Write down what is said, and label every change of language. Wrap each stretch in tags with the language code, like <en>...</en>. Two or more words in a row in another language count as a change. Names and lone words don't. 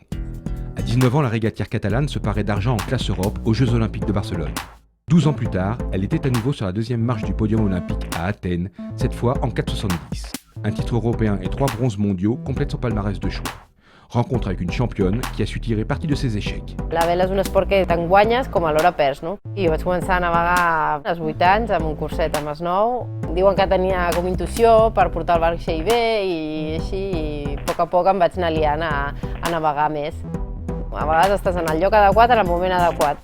<fr>À 19 ans, la régatière catalane se parait d'argent en classe Europe aux Jeux Olympiques de Barcelone. 12 ans plus tard, elle était à nouveau sur la deuxième marche du podium olympique à Athènes, cette fois en 4,70. Un titre européen et 3 bronzes mondiaux complètent son palmarès de choix. Rencontre avec une championne qui a su tirer parti de ses échecs.</fr> <ca>La vela és un esport que tant guanyes com alhora perds, no? I jo vaig començar a navegar als 8 anys amb un curset amb els 9. Diuen que tenia com intuïció per portar el vaixell bé i així, i a poc em vaig anar liant a navegar més. A vegades estàs en el lloc adequat en el moment adequat.</ca>